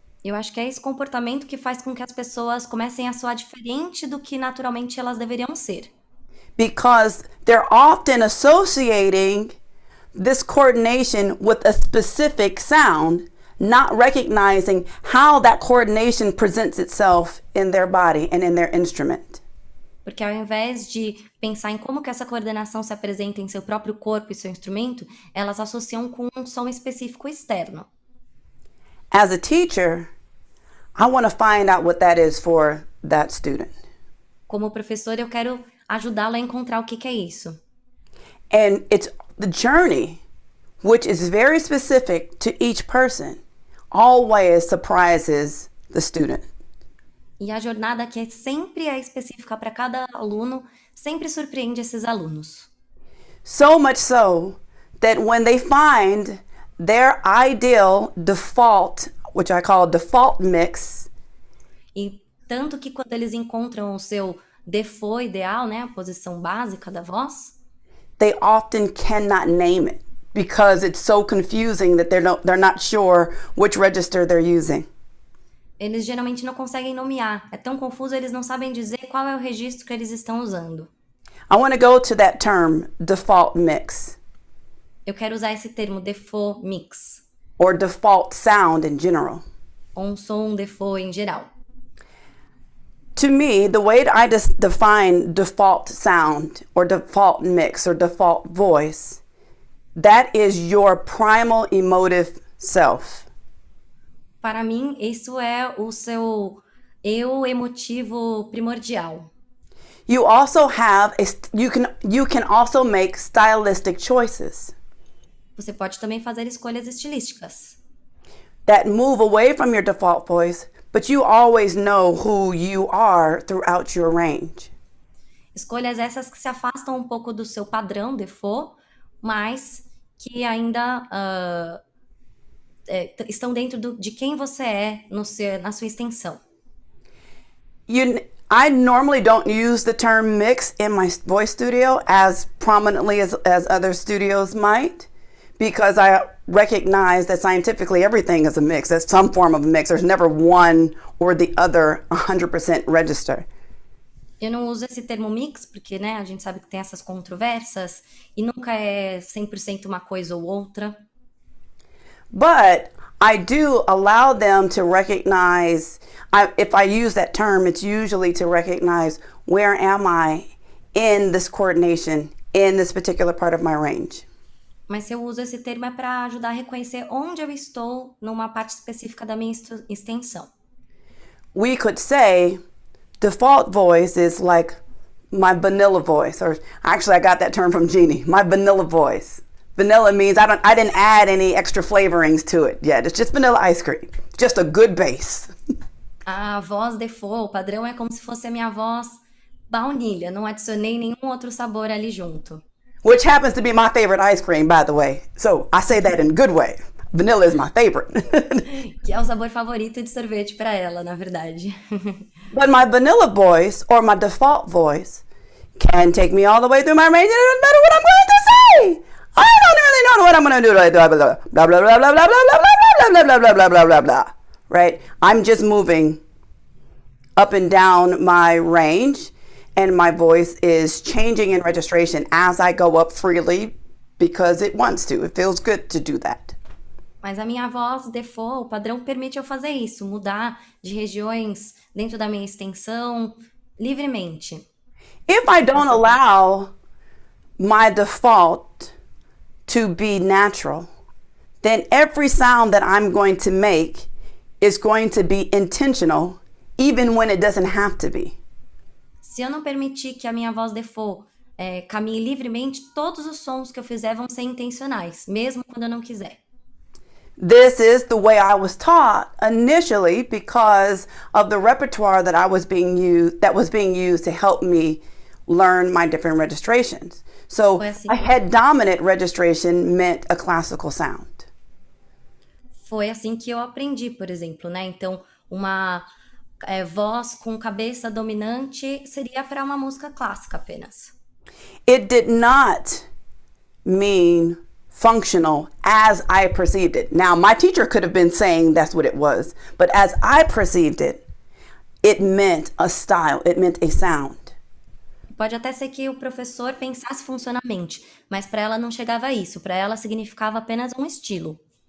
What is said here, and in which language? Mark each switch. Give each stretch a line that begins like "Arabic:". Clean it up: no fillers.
Portuguese: Eu acho que é esse comportamento que faz com que as pessoas comecem a soar diferente do que naturalmente elas deveriam ser.
English: Because they're often associating this coordination with a specific sound, not recognizing how that coordination presents itself in their body and in their instrument.
Portuguese: Porque ao invés de pensar em como que essa coordenação se apresenta em seu próprio corpo e seu instrumento, elas associam com um som específico externo.
English: As a teacher, I want to find out what that is for that student.
Portuguese: Como professor, eu quero ajudá-lo a encontrar o que é isso.
English: And it's the journey, which is very specific to each person, always surprises the student.
Portuguese: E a jornada que sempre é específica para cada aluno, sempre surpreende esses alunos.
English: So much so that when they find their ideal default, which I call default mix,
Portuguese: E tanto que quando eles encontram o seu default ideal, né, a posição básica da voz,
English: they often cannot name it because it's so confusing that they're not sure which register they're using.
Portuguese: eles geralmente não conseguem nomear. É tão confuso, eles não sabem dizer qual é o registro que eles estão usando.
English: I want to go to that term, default mix,
Portuguese: Eu quero usar esse termo default mix,
English: or default sound in general.
Portuguese: ou um som default em geral.
English: To me, the way I define default sound or default mix or default voice, that is your primal emotive self.
Portuguese: Para mim, isso é o seu eu emotivo primordial.
English: You also have you can also make stylistic choices
Portuguese: Você pode também fazer escolhas estilísticas,
English: that move away from your default voice, but you always know who you are throughout your range.
Portuguese: escolhas essas que se afastam um pouco do seu padrão default, mas que ainda estão dentro de quem você é na sua extensão.
English: I normally don't use the term mix in my voice studio as prominently as other studios might, because I recognize that scientifically everything is a mix. That's some form of a mix. There's never one or the other 100% register.
Portuguese: Eu não uso esse termo mix porque, né, a gente sabe que tem essas controvérsias e nunca é 100% uma coisa ou outra.
English: But I do allow them to recognize, if I use that term, it's usually to recognize where am I in this coordination, in this particular part of my range.
Portuguese: Mas se eu uso esse termo é para ajudar a reconhecer onde eu estou numa parte específica da minha extensão.
English: We could say default voice is like my vanilla voice, or actually I got that term from Jeannie, my vanilla voice. Vanilla means I didn't add any extra flavorings to it yet. It's just vanilla ice cream. Just a good base.
Portuguese: A voz default, o padrão é como se fosse a minha voz baunilha, não adicionei nenhum outro sabor ali junto.
English: Which happens to be my favorite ice cream, by the way. So I say that in a good way. Vanilla is my favorite.
Portuguese: Que é o sabor favorito de sorvete para ela, na verdade.
English: But my vanilla voice, or my default voice, can take me all the way through my range. It doesn't matter what I'm going to say. I don't really know what I'm going to do. Blah, blah, blah, blah, blah, blah, blah, blah, blah, blah, blah, blah, blah, blah, blah, blah. Right? I'm just moving up and down my range, and my voice is changing in registration as I go up freely because it wants to. It feels good to do that.
Portuguese: Mas a minha voz, default, o padrão permite eu fazer isso, mudar de regiões dentro da minha extensão livremente.
English: If I don't allow my default to be natural, then every sound that I'm going to make is going to be intentional, even when it doesn't have to be.
Portuguese: Se eu não permitir que a minha voz default caminhe livremente, todos os sons que eu fizer vão ser intencionais, mesmo quando eu não quiser.
English: This is the way I was taught initially because of the repertoire that was being used to help me learn my different registrations. So a head dominant registration meant a classical sound.
Portuguese: Foi assim que eu aprendi, por exemplo, né? Então, uma voz com cabeça dominante seria para uma música clássica apenas.
English: It did not mean functional as I perceived it. Now, my teacher could have been saying that's what it was, but as I perceived it, it meant a style, it meant a sound.
Portuguese: Pode até ser que o professor pensasse funcionalmente, mas para ela não chegava a isso, para ela significava apenas um estilo.